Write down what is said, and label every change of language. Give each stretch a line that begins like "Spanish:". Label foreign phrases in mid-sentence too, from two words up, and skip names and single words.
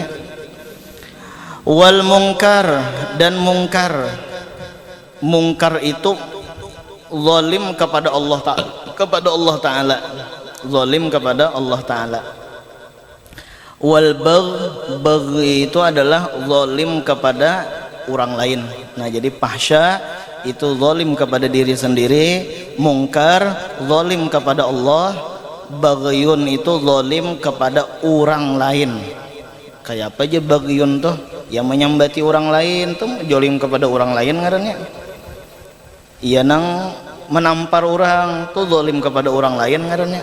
Arabic: والمنكر
Indonesian: dan mungkar itu zalim kepada Allah Ta'ala zalim kepada Allah Ta'ala.
Arabic: والبغي
Indonesian: itu adalah zalim kepada orang lain. Nah jadi fahsya itu zalim kepada diri sendiri, mungkar zalim kepada Allah, baghyun itu zalim kepada orang lain.
Banjar: Kayak apa aja baghyun tuh yang menyambati orang lain tuh zalim kepada orang lain ngarannya. Iya nang menampar orang tuh zalim kepada orang lain ngarannya.